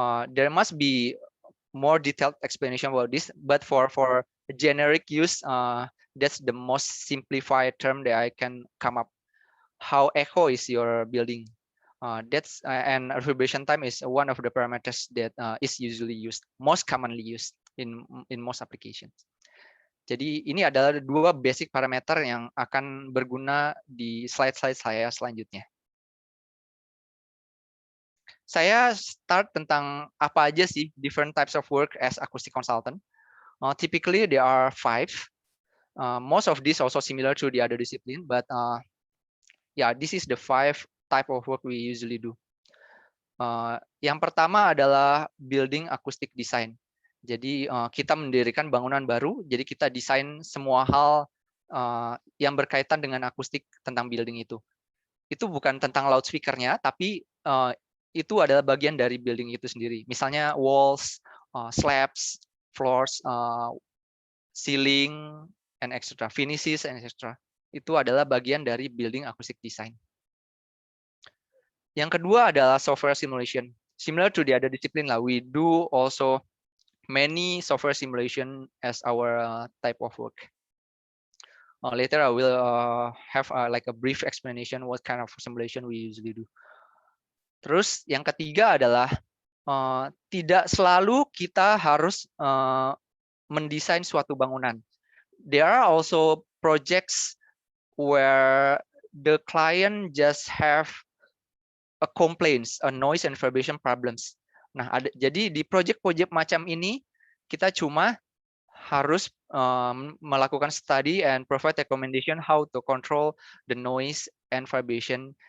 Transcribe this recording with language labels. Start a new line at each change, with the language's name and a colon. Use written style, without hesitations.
English: There must be more detailed explanation about this, but for generic use, that's the most simplified term that I can come up. How echo is your building? That's and reverberation time is one of the parameters that is usually used, most commonly used in most applications.
Indonesian: Jadi ini adalah dua basic parameter yang akan berguna di slide-slide saya selanjutnya. Saya start tentang apa aja sih
English: different types of work as acoustic consultant. Typically there are 5. Most of these also similar to the other discipline, but yeah, this is the 5 type of work we usually do.
Indonesian: Yang pertama adalah building acoustic design. Jadi kita mendirikan bangunan baru, jadi kita desain semua hal yang berkaitan dengan akustik tentang building itu. Itu bukan tentang loudspeaker-nya, tapi itu adalah bagian dari building itu sendiri.
English: Misalnya walls, slabs, floors, ceiling, and etc. Finishes, and etc.
Indonesian: Itu adalah bagian dari
English: building acoustic design.
Indonesian: Yang kedua adalah software simulation.
English: Similar to the other discipline lah, we do also many software simulation as our type of work. Later I will have like a brief explanation what kind of simulation we usually do.
Indonesian: Terus yang ketiga adalah tidak selalu kita harus mendesain suatu bangunan.
English: There are also projects where the client just have a complaints, a noise and vibration problems.
Indonesian: Nah, jadi di project-project macam ini kita cuma harus melakukan
English: study and provide recommendation how to control the noise and vibration.